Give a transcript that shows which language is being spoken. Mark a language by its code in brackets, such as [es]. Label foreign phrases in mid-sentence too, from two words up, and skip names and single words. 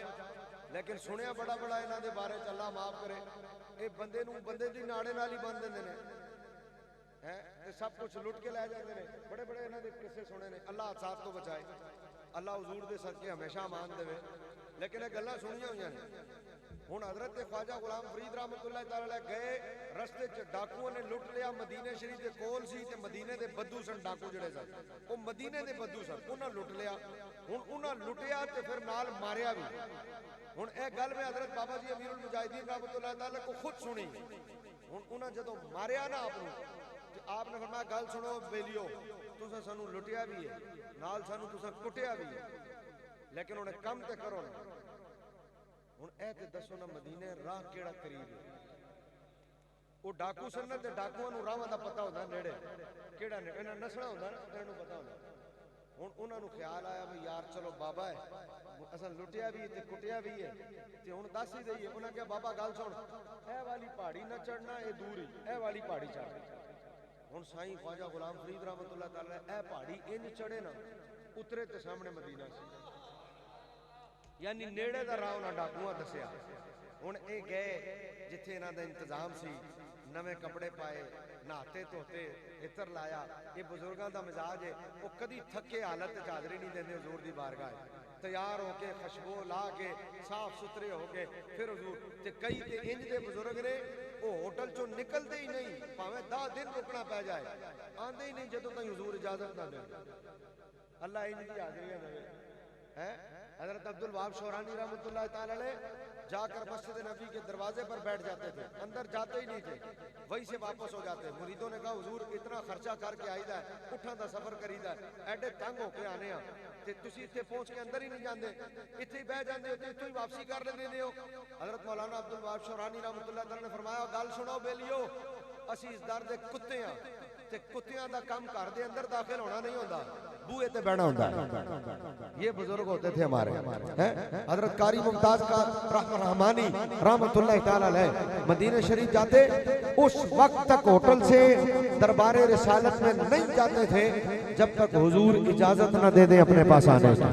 [pa] لیکن سنیا بڑا بڑا انہاں دے بارے چ، اللہ معاف کرے، یہ بندے نوں بندے دی ناڑے نال ہی بن دیندے نے ہے تے سب کچھ لٹ کے لے جاتے ہیں. بڑے بڑے انہاں دے قصے سنے نے۔ اللہ ساتھ تو بچائے، اللہ حضور دے صدقے ہمیشہ مان دیوے. لیکن یہ گلاں سنیاں ہوئی نے۔ ہن حضرت خواجہ غلام فرید رحمۃ اللہ تعالیٰ گئے، رستے چ ڈاکوؤں نے لٹ لیا. مدینے شریف دے کول سی تے مدینے دے بدو سن ڈاکو جہڑے سن، وہ مدینے دے بدو سن، انہاں لٹ لیا. ہن انہاں لٹیا تے فیر نال ماریا بھی۔ ہن اے گل میں حضرت بابا جی امیر المجاہدین رحمۃ اللہ تعالیٰ کو خود سنی. ہن انہاں جدوں ماریا نا آپنوں تے آپنے فرمایا گل سنو بیلیو، تساں سانوں لٹیا بھی ہے، نال سانوں تساں کٹیا بھی ہے، لیکن ہن کم تے کرو نا. ہن اے تے دسو نا مدینے راہ کیڑا قریب ہے. وہ ڈاکو سن تے ڈاکوآں نوں راہاں دا پتہ ہوندا نیڑے کیڑا نے انہاں نسنا ہوندا نا، انہاں نوں پتہ ہوندا. ہن انہاں نوں خیال آیا بھی یار چلو بابا ہے، اساں لٹیا بھی تے کٹیا بھی ہے تے ہن دس ہی دئیے. انہاں کہا بابا گل سن، اے والی پہاڑی نا چڑھنا، اے دور ہی اے والی پہاڑی چڑھ. ہن سائیں خواجہ غلام فرید رحمۃ اللہ تعالیٰ اے پہاڑی انج چڑھے نا، اترے تے سامنے مدینہ سی، یعنی نیڑے دا راہ انہاں ڈاکوآں دسیا. ہن اے گئے جتھے انہاں دا انتظام سی, نوے کپڑے پائے، نہاتے دھوتے، عطر لایا. [ur] یہ بزرگوں کا مزاج ہے، وہ کبھی تھکے حالت حاضری نہیں دیں گے حضور دی بارگاہ. [pa] تیار ہوکے خوشبو لا کے صاف ستھرے ہوکے فیر حضور تے کئی تے انج دے بزرگ نے وہ ہوٹل چوں نکلتے ہی نہیں، بھاویں 10 دن رکنا پے جائے، آندے ہی نہیں جدوں تک حضور اجازت نا دے. اللہ انج دی حاضریاں دیوے ہے. [ur] حضرت عبد الوہاب شعرانی رحمۃ اللہ تعالیٰ علیہ جا کر مسجد نبی کے دروازے پر بیٹھ جاتے تھے، اندر جاتے ہی نہیں تھے، وہیں سے واپس ہو جاتے. مریدوں نے کہا حضور اتنا خرچہ کر کے [pa] آئیدا ہے، اٹھا دا سفر کریدا ہے، ایڈے تنگ ہو کے آنے آ تے تسی اتھے پہنچ کے اندر ہی نہیں جاندے، اتھے ہی بہہ جاندے ہو تے اتھوں ہی واپسی کر لیندے ہو. حضرت مولانا عبد الوہاب شعرانی رحمۃ اللہ تعالیٰ نے فرمایا گل سنو بیلیو، اسی اس در دے کتے ہاں تے کتیاں دا کام گھر دے اندر داخل ہونا نہیں ہوندا، بوہے تے بیٹھنا ہوندا. [ur] یہ بزرگ ہوتے تھے ہمارے ہیں۔ حضرت قاری ممتاز کا رحمانی رحمۃ اللہ تعالیٰ علیہ مدینے شریف جاتے، اس وقت تک ہوٹل سے دربار رسالت میں نہیں جاتے تھے جب تک حضور اجازت نہ دے دے اپنے پاس آنے.